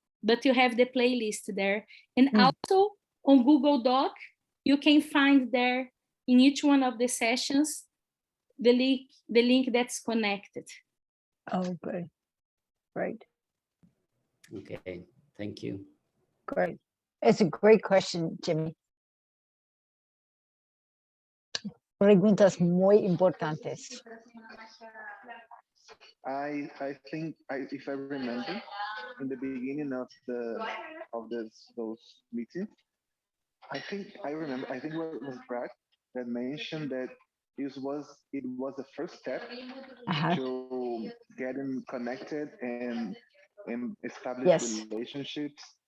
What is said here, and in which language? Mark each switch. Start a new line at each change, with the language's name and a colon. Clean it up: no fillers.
English: But you have the playlist there. And also on Google Doc, you can find there in each one of the sessions the link that's connected. Oh, good. Great. Okay, thank you. Great. It's a great question, Jimmy.
Spanish: Preguntas muy importantes.
English: I think if I remember, in the beginning of those meetings, I think it was Brad that mentioned that it was the first step to getting connected and establish relationships.